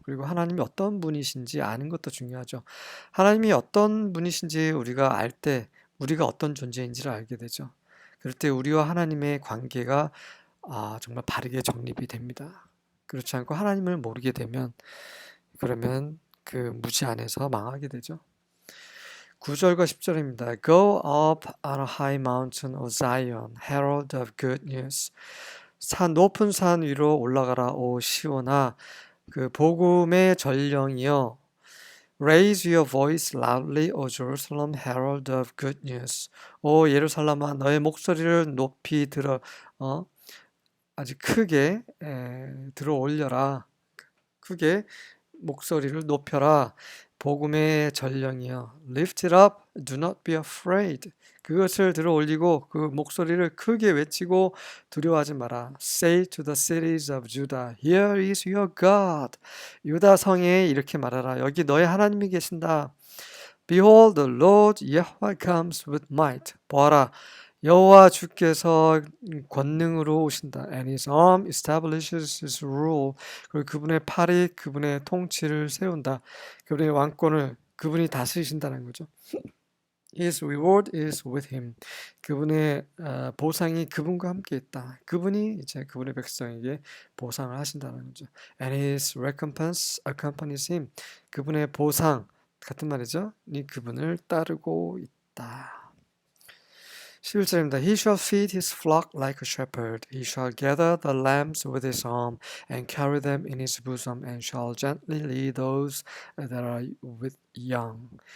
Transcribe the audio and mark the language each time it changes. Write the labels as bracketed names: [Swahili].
[Korean] 그리고 하나님이 어떤 분이신지 아는 것도 중요하죠. 하나님이 어떤 분이신지 우리가 알 때 우리가 어떤 존재인지를 알게 되죠. 그럴 때 우리와 하나님의 관계가 정말 바르게 정립이 됩니다. 그렇지 않고 하나님을 모르게 되면 그러면 그 무지 안에서 망하게 되죠. 9절과 10절입니다. [English] Go up on a high mountain, O Zion, herald of good news. [Korean] 높은 산 위로 올라가라, 오 시온아, 그 복음의 전령이여. [English] Raise your voice loudly, O Jerusalem, herald of good news. [Korean] 오 예루살렘아, 너의 목소리를 높이 아주 크게 들어 올려라. 크게 목소리를 높여라. 복음의 전령이여. [English] Lift it up, do not be afraid. [Korean] 그것을 들어 올리고 그 목소리를 크게 외치고 두려워하지 마라. [English] Say to the cities of Judah, here is your God. [Korean] 유다 성에 이렇게 말하라. 여기 너의 하나님이 계신다. [English] Behold, the Lord Yahweh comes with might. [Korean] 보아라. 여호와 주께서 권능으로 오신다. [English] And his arm establishes his rule. [Korean] 그리고 그분의 팔이 그분의 통치를 세운다. 그분의 왕권을 그분이 다스리신다는 거죠. [English] His reward is with him. [Korean] 그분의 보상이 그분과 함께 있다. 그분이 이제 그분의 백성에게 보상을 하신다는 거죠. [English] And his recompense accompanies him. [Korean] 그분의 보상 같은 말이죠. 이 그분을 따르고 있다. 11절입니다. [English] He shall feed his flock like a shepherd. He shall gather the lambs with his arm and carry them in his bosom and shall gently lead those that are with young.